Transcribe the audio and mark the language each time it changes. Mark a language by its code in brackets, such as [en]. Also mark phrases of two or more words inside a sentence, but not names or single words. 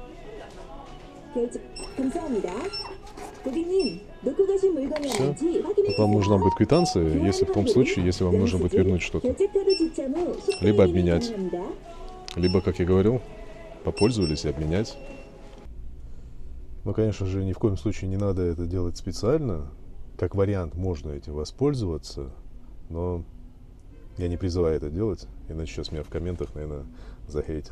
[ko] 감사합니다. 고객님, 놓고 가신 물건이 [ru] Всё. [ko] 없는지 확인해 [ru] Вот вам [ko] 주세요. [ru] нужна будет квитанция, если в том случае, если вам нужно будет вернуть что-то. [ko] 결제카드 지참 후 [ru] Либо [ko] 식사용이 [ru] обменять. [ko] 가능합니다. [ru] Либо, как я говорил, попользовались и обменять. Но, конечно же, ни в коем случае не надо это делать специально. Как вариант, можно этим воспользоваться, но я не призываю это делать, иначе сейчас меня в комментах, наверное, захейтят.